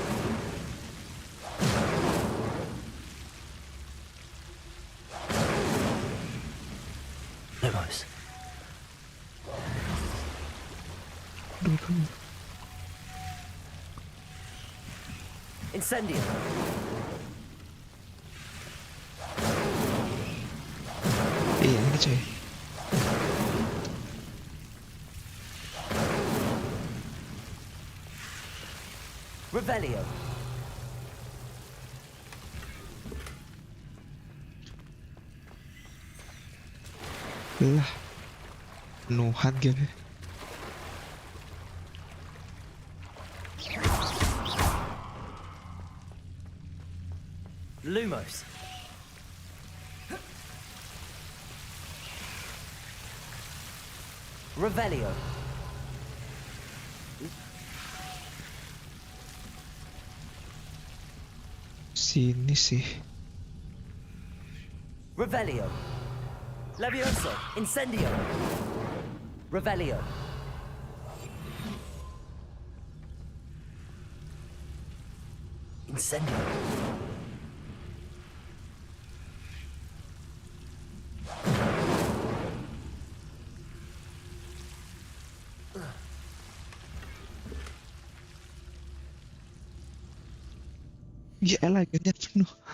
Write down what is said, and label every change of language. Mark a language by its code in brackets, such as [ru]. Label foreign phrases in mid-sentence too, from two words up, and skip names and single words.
[id] Lumos. Incendio. Iya ini coy. Revelio. Lah. Penuhan gitu. Lumos. Revelio. Sini sih. Revelio. Levioso. Incendio. Revelio. Incendio. Ya elah, gantian penuh.